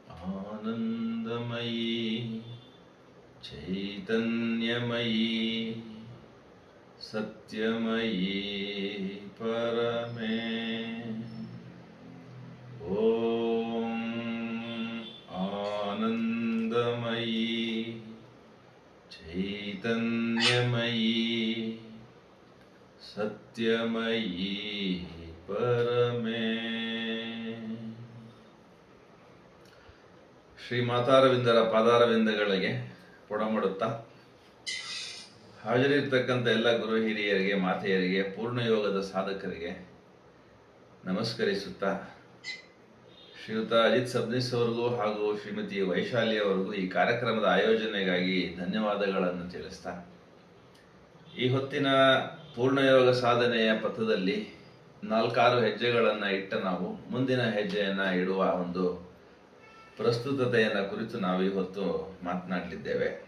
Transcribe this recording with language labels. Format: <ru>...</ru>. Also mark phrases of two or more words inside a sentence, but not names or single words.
<sa>आनन्दमयी चैतन्यमयी सत्यमयी परमे ॐ आनन्दमयी चैतन्यमयी सत्यमयी परमे.</sa> <kn>ಶ್ರೀ ಮಾತಾರವಿಂದರ ಪಾದಾರವಿಂದಗಳಿಗೆ ಪೊಡಮಡುತ್ತಾ ಹಾಜರಿರ್ತಕ್ಕಂಥ ಎಲ್ಲ ಗುರು ಹಿರಿಯರಿಗೆ, ಮಾತೆಯರಿಗೆ, ಪೂರ್ಣಯೋಗದ ಸಾಧಕರಿಗೆ ನಮಸ್ಕರಿಸುತ್ತಾ ಶ್ರೀಯುತ ಅಜಿತ್ ಸಬ್ನಿಸ್ ಅವರಿಗೂ ಹಾಗೂ ಶ್ರೀಮತಿ ವೈಶಾಲಿ ಅವರಿಗೂ ಈ ಕಾರ್ಯಕ್ರಮದ ಆಯೋಜನೆಗಾಗಿ ಧನ್ಯವಾದಗಳನ್ನು ತಿಳಿಸ್ತಾ, ಈ ಹೊತ್ತಿನ ಪೂರ್ಣಯೋಗ ಸಾಧನೆಯ ಪಥದಲ್ಲಿ 4-6 ಹೆಜ್ಜೆಗಳನ್ನು ಇಟ್ಟ ನಾವು ಮುಂದಿನ ಹೆಜ್ಜೆಯನ್ನು ಇಡುವ ಒಂದು ಪ್ರಸ್ತುತತೆಯನ್ನು ಕುರಿತು ನಾವು ಇವತ್ತು ಮಾತನಾಡಲಿದ್ದೇವೆ.</kn>